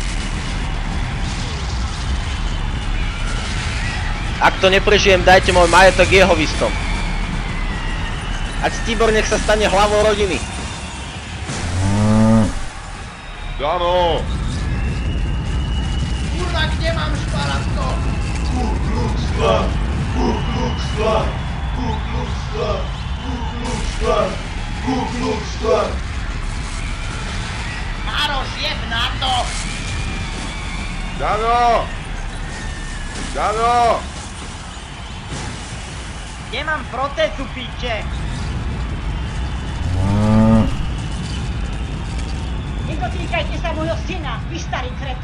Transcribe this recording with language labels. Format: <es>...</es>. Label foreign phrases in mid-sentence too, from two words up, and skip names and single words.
<sk>Ak to neprežijem, dajte môj majetok jeho vistom. Ať Stibor nech sa stane hlavou rodiny. Dano! Kurva, kde mám šparatko? Ku Klux Klan! Ku Klux Klan! Ku Klux Klan! Ku Klux Klan! Ku Klux Klan! Maroš, jeb na to! Dano! Dano! Kde mám protézu, piče? Nedotýkajte sa môjho syna, vy starý kreten.</sk>